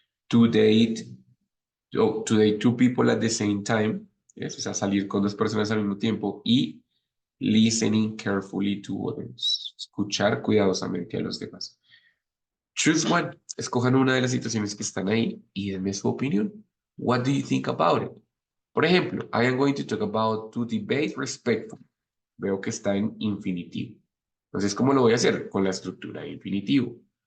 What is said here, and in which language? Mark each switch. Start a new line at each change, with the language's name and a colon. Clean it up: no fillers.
English: To date, to date two people at the same time, ¿yes?
Spanish: O sea, salir con dos personas al mismo tiempo y
English: listening carefully to others,
Spanish: escuchar cuidadosamente a los demás. Choose one, escojan una de las situaciones que están ahí y denme su opinión.
English: What do you think about it?
Spanish: Por ejemplo,
English: I am going to talk about to debate respectfully.
Spanish: Veo que está en infinitivo. Entonces, ¿cómo lo voy a hacer? Con la estructura de infinitivo.